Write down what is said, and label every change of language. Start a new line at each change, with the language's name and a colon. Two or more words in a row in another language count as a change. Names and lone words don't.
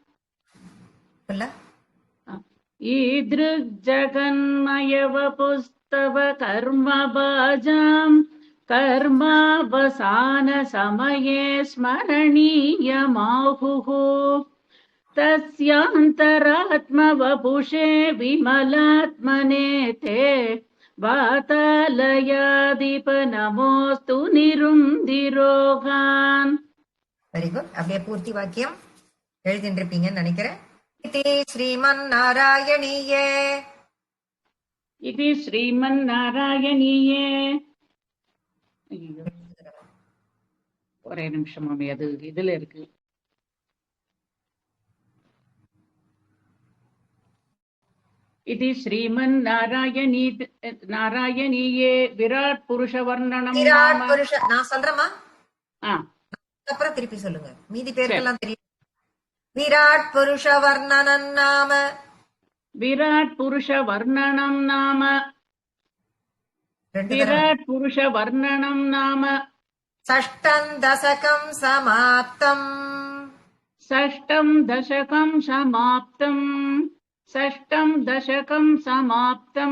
Sanskrit: ईदृग्जगन्मयवपुस्तव कर्मभाजाम् कर्मावसान समये स्मरणीयमाहुः तस्यान्तरात्मवपुषे विमलात्मने ते वातालयाधिपनमोऽस्तु निरुन्धिरोगान्.
English: very good.
Tamil: அப்படியே பூர்த்தி வாக்கியம் எழுதிட்டு இருப்பீங்கன்னு நினைக்கிறேன்.
Sanskrit: इति श्रीमन्नारायणीये इति श्रीमन्नारायणीये.
Tamil: ஒரே நிமிஷம் மாமி, அது இதுல இருக்கு.
Sanskrit: इति श्रीमन्नारायणी नारायणीये विराट पुरुष वर्णनम. விராட் புருஷ
Tamil: நான் சொல்றேமா, அப்புறம் திருப்பி சொல்லுங்க. மீதி பேருக்கெல்லாம் தெரியும்.
Sanskrit: विराट पुरुष वर्णनं नाम विराट पुरुष वर्णनं नाम विराट पुरुष वर्णनं नाम षष्ठं दशकं समाप्तम् षष्ठं दशकं समाप्तम् षष्ठं दशकं समाप्तम्.